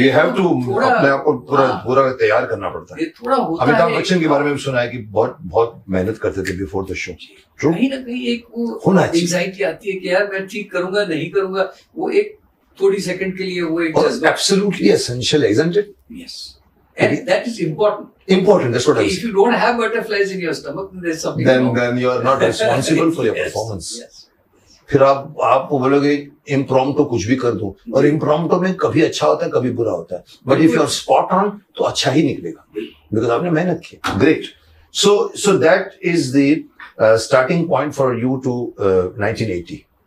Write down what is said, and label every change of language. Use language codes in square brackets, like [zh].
[en] you have to [hi] अपने आप को पूरा तैयार करना पड़ता है। ये थोड़ा होता है। अमिताभ बच्चन के बारे में भी सुना है कि बहुत मेहनत करते थे [en] Before the show. [hi] कहीं ना कहीं एक वो एंजाइटी आती है कि यार मैं ठीक करूंगा नहीं करूंगा, वो एक थोड़ी सेकंड के लिए वो एक जज्बा [en] Absolutely essential है, isn't it? Yes, and that is important. That's what I If you don't have butterflies in your stomach, then there's something wrong. Then you are not responsible for your performance. Yes. [hi] फिर आप बोलोगे इम्प्रॉम्प्टो कुछ भी कर दो, और इम्प्रॉम्प्टो में कभी अच्छा होता है कभी बुरा होता है, [en] but if you are spot on [hi] तो अच्छा ही निकलेगा, बिकॉज आपने मेहनत की। Great. [en] So that is the starting point for you to 1980.